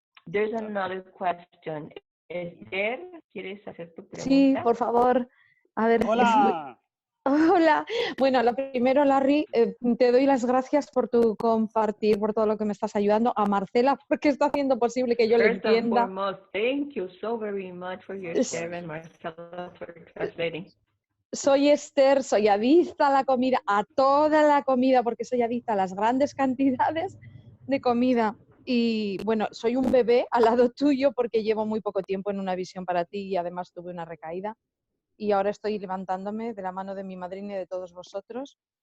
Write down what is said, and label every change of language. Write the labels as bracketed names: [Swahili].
[English] There's another question. [Spanish] Esther, ¿quieres hacer tu pregunta? Sí, por favor. A ver, Hola. Hola. Bueno, lo primero, Larry, te doy las gracias por tu compartir, por todo lo que me estás ayudando. A Marcela, porque está haciendo posible que yo le [English] First and [Spanish] entienda. [English] foremost, thank you so very much for your share, and Marcela for translating. [Spanish] Soy Esther, soy adicta a la comida, a toda la comida, porque soy adicta a las grandes cantidades de comida. Y bueno, soy un bebé al lado tuyo porque llevo muy poco tiempo en Una Visión Para Ti y además tuve una recaída. Y ahora estoy levantándome de la mano de mi madrina y de todos vosotros.